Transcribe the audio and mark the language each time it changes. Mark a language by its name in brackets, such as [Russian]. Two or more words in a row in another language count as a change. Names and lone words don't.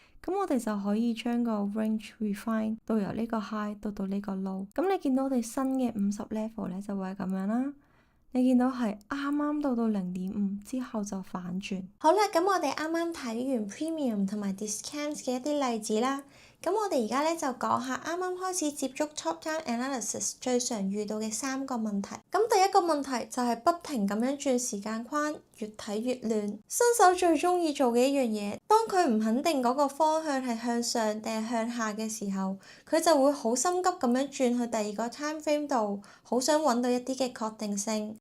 [Cantonese] 咁我哋就可以將個 [English] range refine [Cantonese] 到由呢個 high 到呢個 low。咁你見到我哋新嘅50 level 咧就會係咁樣啦。你見到係啱啱到0.5之後就反轉。好啦，咁我哋啱啱睇完 premium 同埋 discount 嘅一啲例子啦。咁我哋而家咧就講下啱啱開始接觸 [English] top-down analysis [Cantonese] 最常遇到嘅3個問題。咁第一個問題就係不停咁樣轉時間框，越睇越亂。新手最鍾意做嘅一樣嘢，當佢唔肯定嗰個方向係向上定係向下嘅時候，佢就會好心急咁樣轉去第二個 [English] time frame [Cantonese] 度，好想揾到一啲嘅確定性。